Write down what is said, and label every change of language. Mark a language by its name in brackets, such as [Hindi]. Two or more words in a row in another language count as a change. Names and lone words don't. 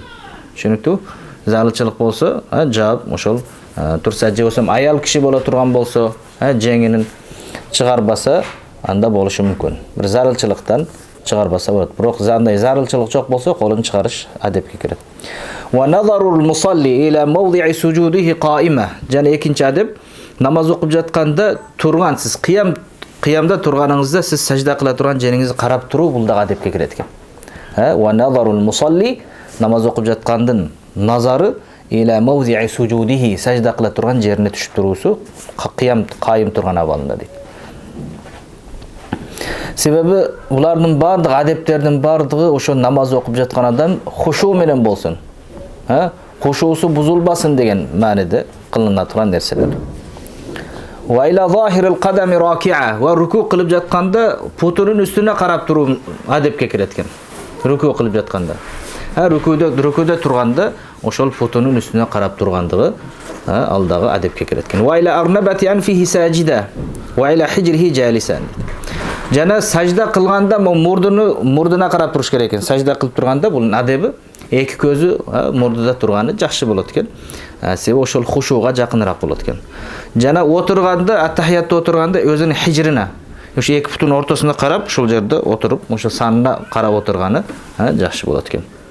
[Kyrgyz] Түшүнүктүү? Зарылчылык болсо, жаап ошол турса же болсо аял киши боло турган болсо, жеңинин чыгарбаса, анда болушу мүмкүн. Бир зарылчылыктан чыгарбаса болот. Бирок андай зарылчылык жок болсо, колун чыгарыш адепке кирет. [Arabic] ونظر المصلي إلى موضع سجوده قائما. [Kyrgyz] Жана экинчи адеп намаз окуп жатканда турган сиз кыямда турганыңызда сиз сажда кыла турган жериңизди карап туруу бул дагы адепке кирет экен. [Arabic] ونظر المصلي [Kyrgyz] намаз окуп жаткандын назары [Arabic] إلى موضع سجوده [Kyrgyz] сажда кыла турган жерине түшүп туруусу кайым турган абалында дейт. Себеби булардын бардыгы адептердин бардыгы ошо намаз окуп жаткан адам хушу менен болсун. Хушуусу бузулбасын деген мааниде кылына турган нерселер. [Arabic] وإلى ظاهر القدم راكعا [Kyrgyz] ва руку кылып жатканда путунун үстүнө карап туруу адепке кирет экен. Руку кылып жатканда. Рукуда турганда ошол путунун үстүнө карап тургандыгы алдагы адепке кирет экен. [Arabic] وإلى أرنبة أنفه ساجدا وإلى حجره جالسا. [Kyrgyz] Жана сажда кылганда мурдуна карап туруш керек экен. Сажда кылып турганда бул адеби эки көзү мурдуда турганы жакшы болот экен. Себеби ошол хушууга жакыныраак болот экен. Жана отурганда, аттахиятта отурганда өзүнүн хижрина, ошо эки путун ортосуна карап, ушул жерде отуруп, ошо санына карап отурганы жакшы болот экен.